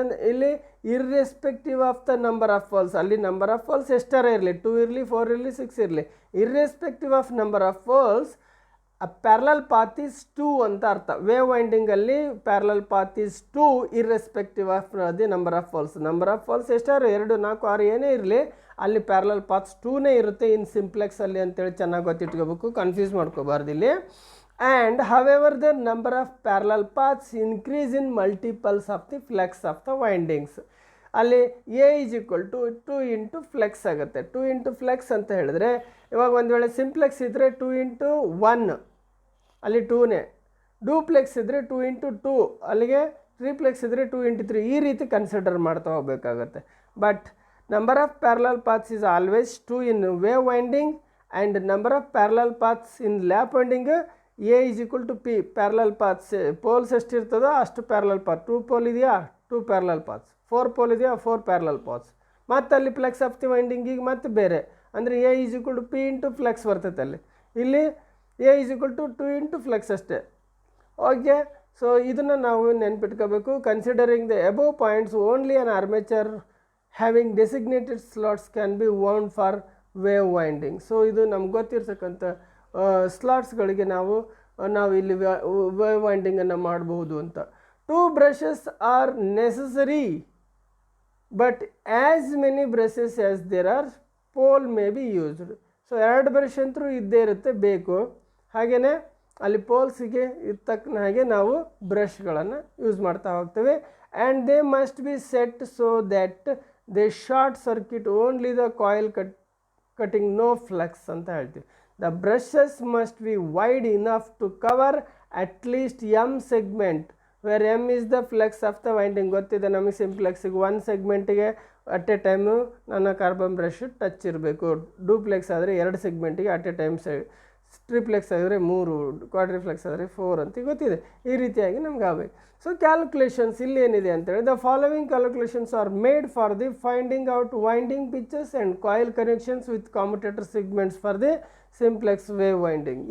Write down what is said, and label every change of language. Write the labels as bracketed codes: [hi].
[en] ಇಲ್ಲಿ irrespective of the number of poles, ಅಲ್ಲಿ number of poles [kn] ಎಷ್ಟಾರ ಇರಲಿ, 2 ಇರಲಿ 4 ಇರಲಿ 6 ಇರಲಿ, [en] irrespective of number of poles parallel path is 2 [kn] ಅಂತ ಅರ್ಥ. [en] Wave ವೈಂಡಿಂಗಲ್ಲಿ parallel path is 2 irrespective of the number of poles. Number of poles [kn] ಎಷ್ಟಾರು 2, 4, 6 ಏನೇ ಇರಲಿ, ಅಲ್ಲಿ [en] parallel paths [kn] 2ನೇ ಇರುತ್ತೆ ಇನ್ ಸಿಂಪ್ಲೆಕ್ಸಲ್ಲಿ ಅಂತೇಳಿ ಚೆನ್ನಾಗಿ ಗೊತ್ತಿಟ್ಕೋಬೇಕು, ಕನ್ಫ್ಯೂಸ್ ಮಾಡ್ಕೋಬಾರ್ದು ಇಲ್ಲಿ. [en] And however the number of parallel paths increase in multiples of the flex of the windings. ಅಲ್ಲಿ A is equal to 2 into flex [kn] ಆಗುತ್ತೆ. 2 ಇಂಟು ಫ್ಲೆಕ್ಸ್ ಅಂತ ಹೇಳಿದ್ರೆ ಇವಾಗ ಒಂದು ವೇಳೆ ಸಿಂಪ್ಲೆಕ್ಸ್ ಇದ್ದರೆ 2 ಇಂಟು 1 ಅಲ್ಲಿ 2ನೇ, ಡೂಪ್ಲೆಕ್ಸ್ ಇದ್ದರೆ 2 ಇಂಟು 2 ಅಲ್ಲಿಗೆ, ಟ್ರಿಪ್ಲೆಕ್ಸ್ ಇದ್ದರೆ 2 ಇಂಟು 3, ಈ ರೀತಿ ಕನ್ಸಿಡರ್ ಮಾಡ್ತಾ ಹೋಗಬೇಕಾಗತ್ತೆ. [en] But number of parallel paths is always 2 in wave winding and number of parallel paths in lap winding A is equal to P. [kn] Parallel paths poles ಎಷ್ಟಿರ್ತದೋ ಅಷ್ಟು parallel path, 2 pole ಇದೆಯಾ 2 parallel paths, 4 pole ಇದೆಯಾ 4 parallel paths. [en] ಮತ್ತು ಅಲ್ಲಿ plex of the ವೈಂಡಿಂಗಿಗೆ [kn] ಮತ್ತೆ ಬೇರೆ ಅಂದರೆ [en] A is equal to P into plex [kn] ಬರ್ತೈತೆ ಅಲ್ಲಿ. [en] ಇಲ್ಲಿ A is equal to 2 into plex ಅಷ್ಟೇ. Okay, so [kn] ಇದನ್ನು ನಾವು ನೆನ್ಪಿಟ್ಕೋಬೇಕು. [en] Considering the above points only on armature having designated slots can be wound for wave winding. [kn] So ಇದು ನಮ್ಗೆ ಗೊತ್ತಿರ್ತಕ್ಕಂಥ ಸ್ಲಾಟ್ಸ್ಗಳಿಗೆ ನಾವು ಇಲ್ಲಿ ವೇವ್ ವೈಂಡಿಂಗನ್ನು ಮಾಡಬಹುದು ಅಂತ. [en] 2 brushes are necessary but as many brushes as there are pole may be used. [kn] So 2 brush ಅಂತೂ ಇದ್ದೇ ಇರುತ್ತೆ, ಬೇಕು. ಹಾಗೆಯೇ ಅಲ್ಲಿ ಪೋಲ್ಸಿಗೆ ತಕ್ಕನ ಹಾಗೆ ನಾವು ಬ್ರಷ್ಗಳನ್ನು ಯೂಸ್ ಮಾಡ್ತಾ ಹೋಗ್ತೇವೆ. [en] and they must be set so that they short circuit only the coil cutting no flux [kn] ಅಂತ ಹೇಳ್ತೀವಿ. [en] The brushes must be wide enough to cover at least M segment where M is the flex of the winding. [kn] ಗೊತ್ತಿದೆ ನಮಗೆ ಸಿಂಪ್ಲೆಕ್ಸಿಗೆ 1 ಸೆಗ್ಮೆಂಟಿಗೆ at A time ನನ್ನ carbon brush touch ಇರಬೇಕು. Duplex ಆದರೆ 2 ಸೆಗ್ಮೆಂಟಿಗೆ at A time triplex ಆದರೆ 3, ಕ್ವಾಡ್ರಿಫ್ಲೆಕ್ಸ್ ಆದರೆ 4 ಅಂತ ಗೊತ್ತಿದೆ. ಈ ರೀತಿಯಾಗಿ ನಮ್ಗೆ ಆಗಬೇಕು. [en] so calculations [kn] ಇಲ್ಲಿ ಏನಿದೆ ಅಂತೇಳಿ, [en] The following calculations are made for the finding out winding pitches and coil connections with commutator segments for the simplex wave winding.